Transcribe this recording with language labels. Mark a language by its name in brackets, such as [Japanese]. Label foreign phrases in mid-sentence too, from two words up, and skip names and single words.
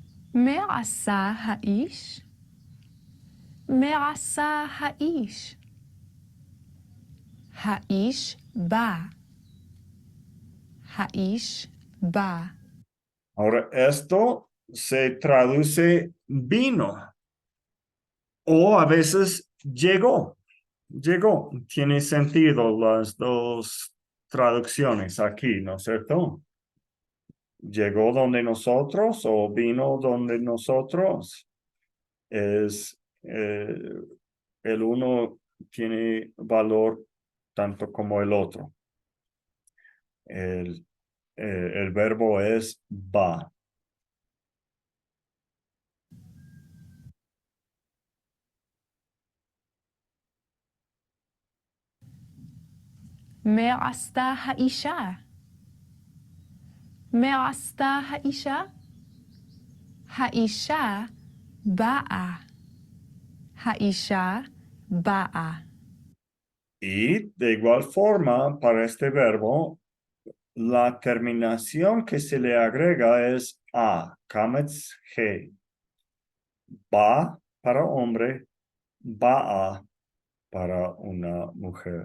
[Hebrew] מה עשה האיש? מה עשה האיש? האיש בא. האיש בא. [Spanish] Ahora, esto se traduce vino o a veces llegó. Llegó. Tiene sentido las dos traducciones aquí, ¿no es cierto? Llegó donde nosotros o vino donde nosotros. Es el uno tiene valor tanto como el otro. El verbo es va. [Hebrew] מה עשתה האישה? מה עשתה האישה? האישה באה. האישה באה. [Spanish] Y de igual forma, para este verbo, la terminación que se le agrega es a, [Hebrew] קמץ הא. [Spanish] Ba para hombre, ba a para una mujer.